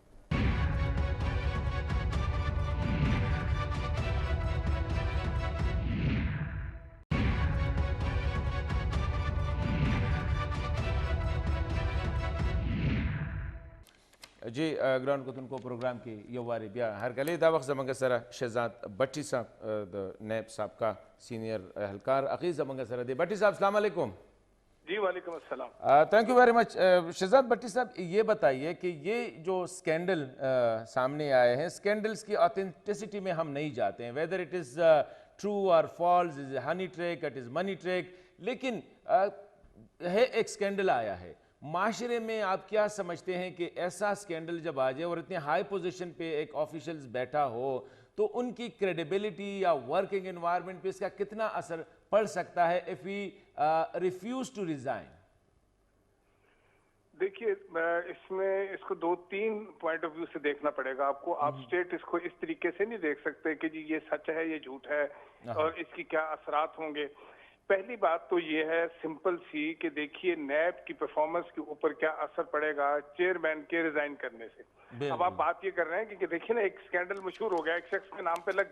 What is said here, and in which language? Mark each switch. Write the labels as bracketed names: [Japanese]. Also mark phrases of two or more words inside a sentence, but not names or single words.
[Pashto] جی ګرانو کتونکو پروګرام کې یو وارې بیا هرکلی دا وخت زموږ سره شهزاد بټي صاحب د نیب صاحب [Urdu] کا سینئر اہلکار [Pashto] اخی زموږ سره دی بټي صاحب [Arabic] السلام علیکم جی وعلیکم السلام [English] Thank you very much [Urdu] شہزاد بٹی صاحب یہ بتائیے کہ یہ جو اسکینڈل سامنے آئے ہیں اسکینڈلس کی آتھینٹسٹی میں ہم نہیں جاتے ہیں [English] whether it is true [Urdu] اور [English] false is honey track it is money track [Urdu] لیکن ہے ایک اسکینڈل آیا ہے معاشرے میں آپ کیا سمجھتے ہیں کہ ایسا اسکینڈل جب آ جائے اور اتنے [English] high position [Urdu] پہ ایک آفیشلز بیٹھا ہو تو ان کی کریڈیبلٹی یا [English] working environment [Urdu] پہ اس کا کتنا اثر پڑ سکتا ہے [English] if we refuse to resign؟ [Urdu] دیکھیے اس میں اس کو دو تین [English] point of view [Urdu] سے دیکھنا پڑے گا آپ کو آپ اسٹیٹ اس کو اس طریقے سے نہیں دیکھ سکتے کہ جی یہ سچ ہے یہ جھوٹ ہے اور اس کی کیا اثرات ہوں گے پہلی بات تو یہ ہے سمپل سی کہ دیکھیے نیب کی پرفارمنس کے اوپر کیا اثر پڑے گا چیئرمین کے ریزائن کرنے سے اب آپ بات یہ کر رہے ہیں کہ دیکھیے نا ایک اسکینڈل مشہور ہو گیا ایک شخص کے نام پہ لگ